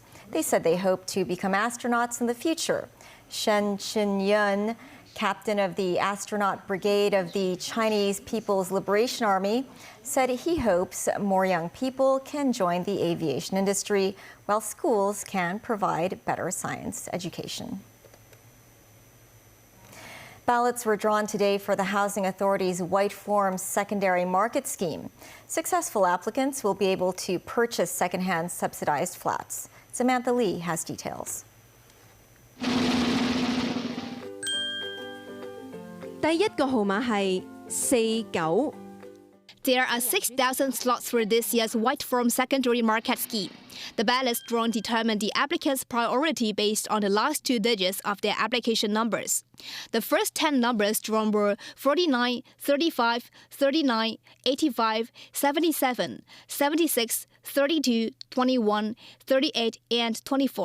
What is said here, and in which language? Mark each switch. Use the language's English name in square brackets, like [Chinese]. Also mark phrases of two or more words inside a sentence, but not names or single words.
[English] They said they hope to become astronauts in the future. Shen Qinyun, captain of the astronaut brigade of the Chinese People's Liberation Army, said he hopes more young people can join the aviation industry while schools can provide better science education. Ballots were drawn today for the Housing Authority's White Form Secondary Market Scheme. Successful applicants will be able to purchase secondhand subsidized flats. Samantha Lee has details. [Cantonese] 第一個號碼係49。 [English] There are 6,000 slots for this year's White Form Secondary Market Scheme. The ballots drawn determine the applicants' priority based on the last two digits of their application numbers. The first 10 numbers drawn were 49, 35, 39, 85, 77, 76, 32, 21, 38, and 24.